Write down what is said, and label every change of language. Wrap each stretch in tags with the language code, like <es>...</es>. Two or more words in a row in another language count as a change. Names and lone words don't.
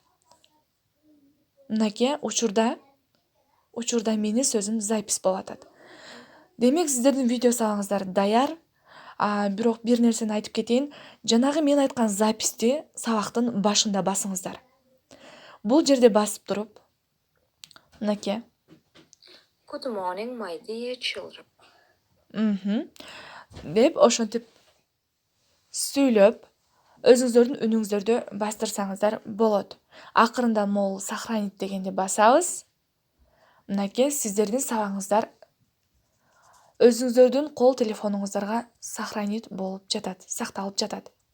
<ky>Мынакей, учурда менин сөзүм запись болуп атат. Демек, сиздердин видео сабагыңыздар даяр. Бирок бир нерсени айтып кетейин. Жанагы мен айткан записти сабактын башында басыңыздар. Бул жерде басып туруп, мынакей.</ky> <en>Good morning, my dear children.</en> <ky>Деп ошентип сүйлөп, өзүңүздөрдүн үнүңүздөрдү бастырсаңыздар болот. Акырында могул сохранить дегенди басабыз. Мынакей, сиздердин сабагыңыздар өзүңүздөрдүн кол телефонуңуздарга сохранить болуп жатат, сакталып жатат.</ky>